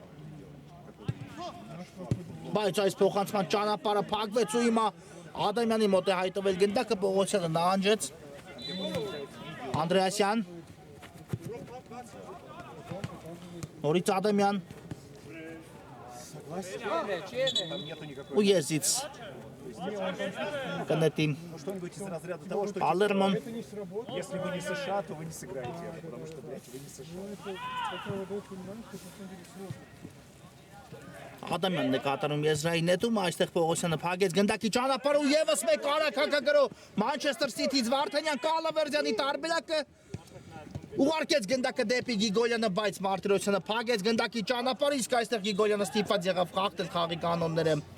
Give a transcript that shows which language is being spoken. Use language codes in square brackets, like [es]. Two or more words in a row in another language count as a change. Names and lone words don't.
[hy] Բայց այս փոխանցման ճանապարհը փակվեց ու հիմա Ադամյանի մոտ է հայտնվել գնդակը, Պողոսյանը նահանջեց։ Անդրեասյան։ Նորից Ադամյան։ Ու Եզից Կնետին [ru] Что-нибудь из разряда того, что [hy] Պալերմոն [ru] если вы не США, то вы не сыграете, потому что, блядь, вы не США. [hy] Ադամյանն է կատարում եզրային նետում, այստեղ Պողոսյանը փակեց գնդակի ճանապարհը ու եւս մեկ արագ հակագրո Մանչեսթեր Սիթիից Վարդանյան Կալավերդյանի տարբերակը ուղարկեց գնդակը դեպի Գիգոլյանը, բայց Մարտիրոսյանը փակեց գնդակի ճանապարհը, իսկ այստեղ Գիգոլյանը ստիպված եղավ խախտել խաղի կանոնները։